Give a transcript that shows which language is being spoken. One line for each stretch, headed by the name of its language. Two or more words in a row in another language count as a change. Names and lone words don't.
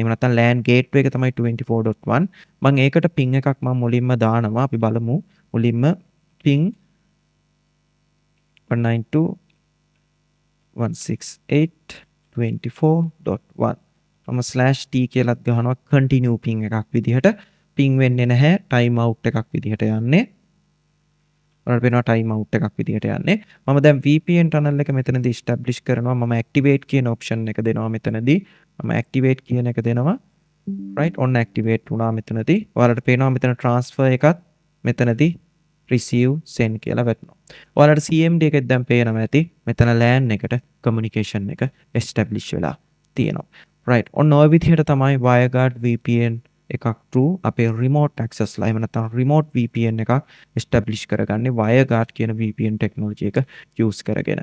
Sinhala: එහෙම නැත්නම්
English: LAN gateway
Sinhala: එක තමයි 24.1. මම ඒකට ping එකක් මම මුලින්ම දානවා. අපි බලමු. මුලින්ම ping 192.168.24.1 මම /t කියලාත් ගහනවා
English: continue ping
Sinhala: එකක් විදිහට. ping වෙන්නේ නැහැ.
English: time out
Sinhala: එකක් විදිහට යන්නේ. ඔයාලට පේනවා
English: time out
Sinhala: එකක් විදිහට යන්නේ. මම දැන්
English: VPN tunnel
Sinhala: එක මෙතනදී establish කරනවා. මම activate කියන option එක දෙනවා මෙතනදී. මම activate කියන එක දෙනවා.
English: right on activate
Sinhala: වුණා මෙතනදී. ඔයාලට පේනවා මෙතන transfer එකත් මෙතනදී
English: receive send
Sinhala: කියලා වැටෙනවා. ඔයාලට CMD එකෙත් දැන් පේනවා ඇති. මෙතන LAN එකට communication එක establish වෙලා තියෙනවා. right ඔන්න ඔය විදිහට තමයි WireGuard VPN එකක් through අපේ
English: remote access
Sinhala: ලා එහෙම නැත්නම්
English: remote VPN
Sinhala: එකක් establish කරගන්නේ WireGuard කියන
English: VPN technology
Sinhala: එක use කරගෙන.